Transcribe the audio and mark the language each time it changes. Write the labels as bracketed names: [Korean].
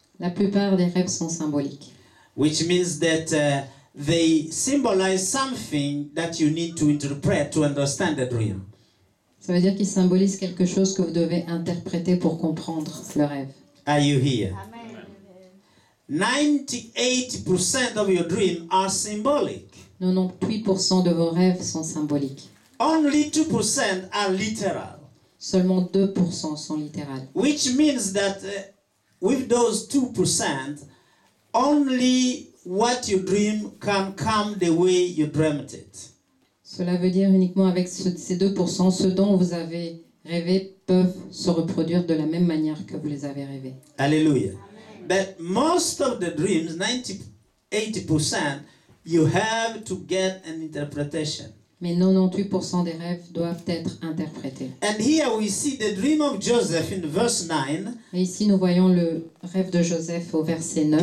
[French] La plupart des rêves sont symboliques. [English] which means that they symbolize something that you need to interpret to understand the dream. [French] Ça veut dire qu'ils symbolisent quelque chose que vous devez interpréter pour comprendre le rêve. [English] Are you here? 98% of your dreams are symbolic. [French] 98% de vos rêves sont symboliques. [English] Only 2% are literal, [French] Seulement 2% sont littérales. [English] which means that with those 2%, only what you dream can come the way you dreamt it. [French] Cela veut dire uniquement avec ces 2%, ce dont vous avez rêvé peuvent se reproduire de la même manière que vous les avez rêvés. [English] Hallelujah. But most of the dreams, 80%, you have to get an interpretation. [French] Mais 98% des rêves doivent être interprétés. [English] And here we see the dream of Joseph in verse 9. [French] Et ici, nous voyons le rêve de Joseph au verset 9.